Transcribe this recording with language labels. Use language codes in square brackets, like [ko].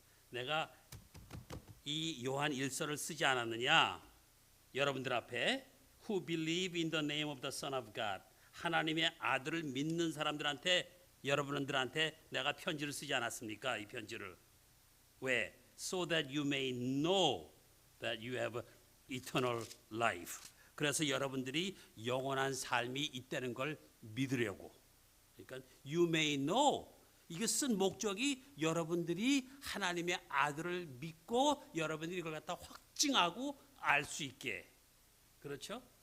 [ko] 내가 이 요한 1서를 쓰지 않았느냐? 여러분들 앞에 [en] Who believe in the name of the Son of God. [ko] 하나님의 아들을 믿는 사람들한테 여러분들한테 내가 편지를 쓰지 않았습니까? 이 편지를 왜? [en] So that you may know that you have eternal life. [ko] 그래서 여러분들이 영원한 삶이 있다는 걸 믿으려고. 그러니까 [en] you may know [ko] 이거 쓴 목적이 여러분들이 하나님의 아들을 믿고 여러분들이 이걸 갖다 확증하고 알 수 있게. 그렇죠?